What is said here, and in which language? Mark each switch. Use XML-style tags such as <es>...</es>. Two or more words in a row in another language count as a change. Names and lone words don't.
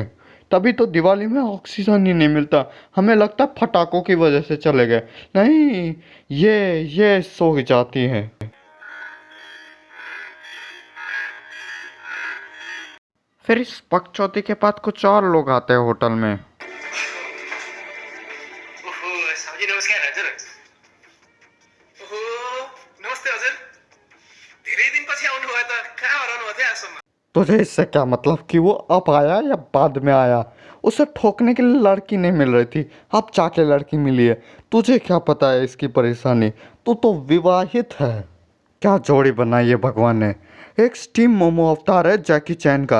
<hi>तभी तो दिवाली में ऑक्सीजन ही नहीं मिलता। हमें लगता है फटाकों की वजह से चले गए। नहीं, ये सो जाती हैं। फिर इस पगचौती के बाद कुछ और लोग आते हैं होटल में।</hi> <ne>ओहो साउजी नमस्कार हजुर। ओहो नमस्ते हजुर, धेरै दिनपछि आउनुभयो त, कहाँ हराउनु भयो आजसम्म?</ne> <hi>तुझे इससे क्या मतलब कि वो अब आया या बाद में आया? उसे ठोकने के लिए लड़की नहीं मिल रही थी, अब जाके लड़की मिली है। तुझे क्या पता है इसकी परेशानी? तू तो विवाहित है। क्या जोड़ी बनाई है भगवान ने। एक स्टीम मोमो अवतार है जैकी चैन का।</hi>